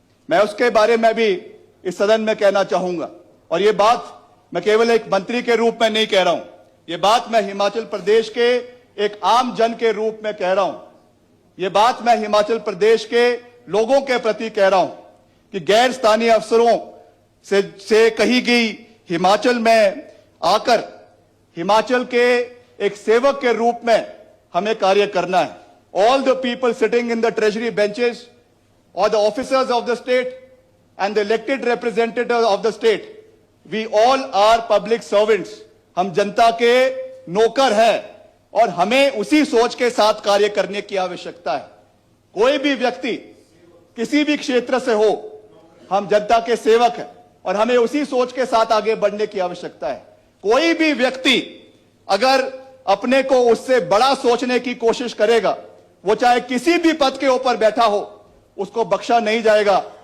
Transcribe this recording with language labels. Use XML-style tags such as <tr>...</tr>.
<hi>मैं उसके बारे में भी इस सदन में कहना चाहूंगा, और ये बात मैं केवल एक मंत्री के रूप में नहीं कह रहा हूं, ये बात मैं हिमाचल प्रदेश के एक आम जन के रूप में कह रहा हूं. ये बात मैं हिमाचल प्रदेश के लोगों के प्रति कह रहा हूं कि गैर स्थानीय अफसरों से कही गई हिमाचल में आकर हिमाचल के एक सेवक के रूप में हमें कार्य करना है.</hi> <en>All the people sitting in the treasury benches or the officers of the state and the elected representatives of the state, we all are public servants.</en> <hi>हम जनता के नौकर हैं और हमें उसी सोच के साथ कार्य करने की आवश्यकता है. कोई भी व्यक्ति किसी भी क्षेत्र से हो, हम जनता के सेवक हैं और हमें उसी सोच के साथ आगे बढ़ने की आवश्यकता है. कोई भी व्यक्ति अगर अपने को उससे बड़ा सोचने की कोशिश करेगा, वो चाहे किसी भी पद के ऊपर बैठा हो, उसको बख्शा नहीं जाएगा.</hi>